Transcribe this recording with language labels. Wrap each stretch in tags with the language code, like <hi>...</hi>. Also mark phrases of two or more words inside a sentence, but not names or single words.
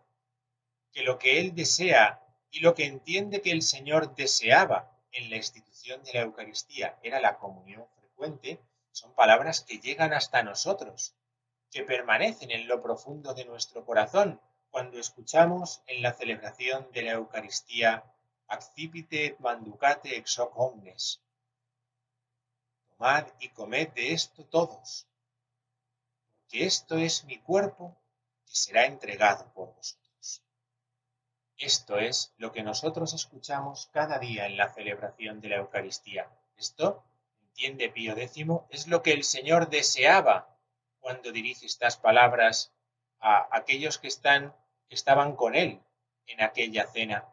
<es>que lo que él desea y lo que entiende que el Señor deseaba en la institución de la Eucaristía era la comunión frecuente, son palabras que llegan hasta nosotros, que permanecen en lo profundo de nuestro corazón cuando escuchamos en la celebración de la Eucaristía</es> <la>accipite et manducate ex hoc omnes.</la> <es>Tomad y comed de esto todos, porque esto es mi cuerpo que será entregado por vosotros. Esto es lo que nosotros escuchamos cada día en la celebración de la Eucaristía. Esto, entiende Pío X, es lo que el Señor deseaba cuando dirige estas palabras a aquellos que estaban con Él en aquella cena.</es>